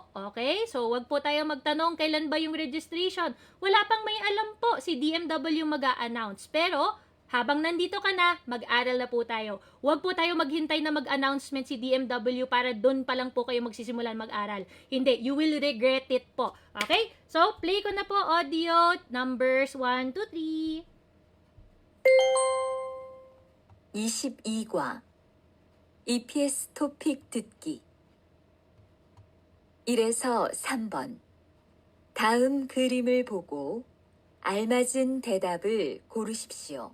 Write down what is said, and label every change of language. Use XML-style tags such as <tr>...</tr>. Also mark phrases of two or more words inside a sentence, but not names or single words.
<tl>Okay? So, wag po tayo magtanong kailan ba yung registration. Wala pang may alam po, si DMW mag-a-announce. Pero, habang nandito ka na, mag-aral na po tayo. Wag po tayo maghintay na mag-announcement si DMW para doon pa lang po kayo magsisimulan mag-aral. Hindi,</tl> <en>you will regret it po. Okay?</en> <tl>So, play ko na po</tl> <en>audio numbers</en> <tl>1, 2, 3.</tl> <ko>22과 EPS 토픽 듣기 1에서 3번 다음 그림을 보고 알맞은 대답을 고르십시오.</ko>